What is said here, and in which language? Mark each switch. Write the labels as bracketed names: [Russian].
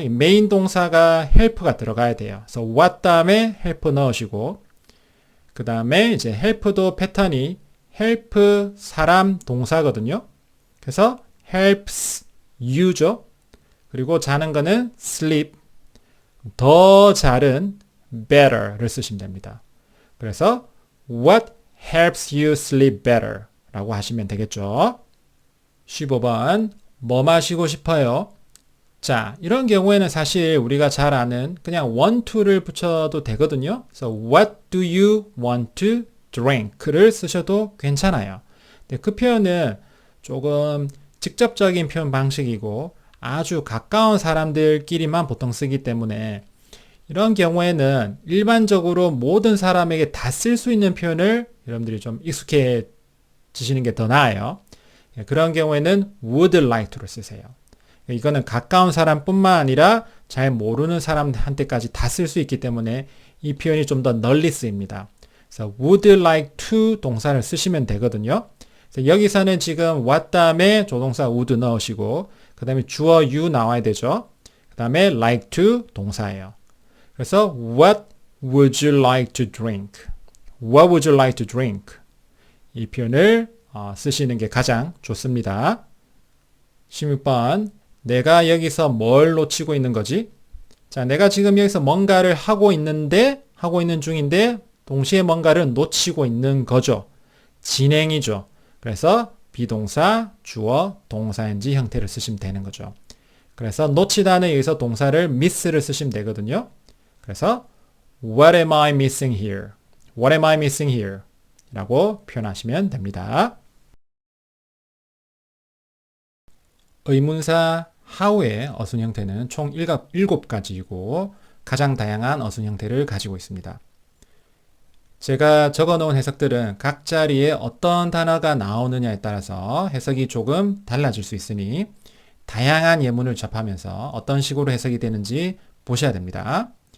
[Korean] 이 메인 동사가 help가 들어가야 돼요. 그래서 what 다음에 help 넣으시고 그 다음에 이제 help도 패턴이 help 사람 동사거든요. 그래서 [English] helps you [Korean] 죠. 그리고 자는 거는 sleep. 더 잘은 better를 쓰시면 됩니다. 그래서 [English] what helps you sleep better [Korean] 라고 하시면 되겠죠. 15번 뭐 마시고 싶어요? 자, 이런 경우에는 사실 우리가 잘 아는 그냥 want to를 붙여도 되거든요. 그래서 [English] what do you want to drink [Korean] 를 쓰셔도 괜찮아요. 근데 그 표현은 조금 직접적인 표현 방식이고 아주 가까운 사람들끼리만 보통 쓰기 때문에 이런 경우에는 일반적으로 모든 사람에게 다 쓸 수 있는 표현을 여러분들이 좀 익숙해지시는 게 더 나아요. 그런 경우에는 [English] would like to [Korean] 를 쓰세요. 이거는 가까운 사람뿐만 아니라 잘 모르는 사람한테까지 다 쓸 수 있기 때문에 이 표현이 좀 더 널리 쓰입니다. 그래서 [English] would like to [Korean] 동사를 쓰시면 되거든요. 그래서 여기서는 지금 what 다음에 조동사 would 넣으시고 그 다음에 주어 you 나와야 되죠. 그 다음에 like to 동사예요. 그래서 [English] what would you like to drink? What would you like to drink? [Korean] 이 표현을 쓰시는 게 가장 좋습니다. 16번 내가 여기서 뭘 놓치고 있는 거지? 자, 내가 지금 여기서 뭔가를 하고 있는 중인데 동시에 뭔가를 놓치고 있는 거죠. 진행이죠. 그래서 비동사, 주어, 동사인지 형태를 쓰시면 되는 거죠. 그래서 놓치다는 여기서 동사를 miss를 쓰시면 되거든요. 그래서 [English] What am I missing here? What am I missing here? [Korean] 라고 표현하시면 됩니다. 의문사 how의 어순 형태는 총 7가지이고 가장 다양한 어순 형태를 가지고 있습니다. 제가 적어놓은 해석들은 각 자리에 어떤 단어가 나오느냐에 따라서 해석이 조금 달라질 수 있으니 다양한 예문을 접하면서 어떤 식으로 해석이 되는지 보셔야 됩니다.